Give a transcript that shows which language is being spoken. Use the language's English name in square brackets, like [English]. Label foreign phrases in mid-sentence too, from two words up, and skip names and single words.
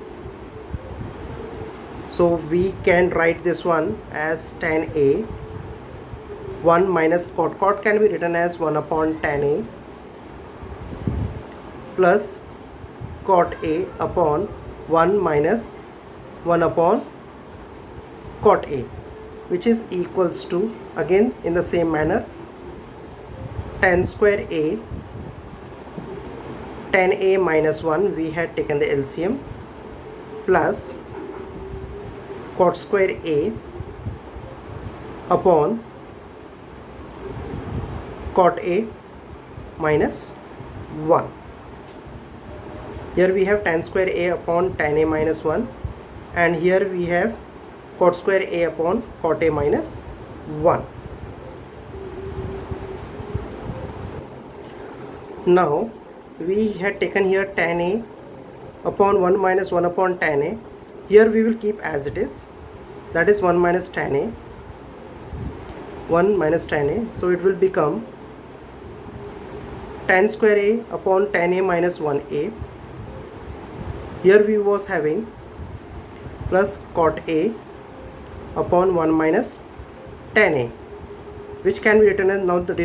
[English] So we can write this one as tan A 1 minus cot can be written as 1 upon tan A plus cot A upon 1 minus 1 upon cot A, which is equals to, again in the same manner, tan square A, tan A minus 1, we had taken the LCM, plus cot square A upon cot A minus 1. Here we have tan square A upon tan A minus 1, and here we have cot square A upon cot A minus 1. Now we had taken here tan A upon 1 minus 1 upon tan A. Here we will keep as it is, that is 1 minus tan A, 1 minus tan A, so it will become tan square A upon tan A minus 1A. Here we was having plus cot A upon 1 minus tan A, which can be written as, now the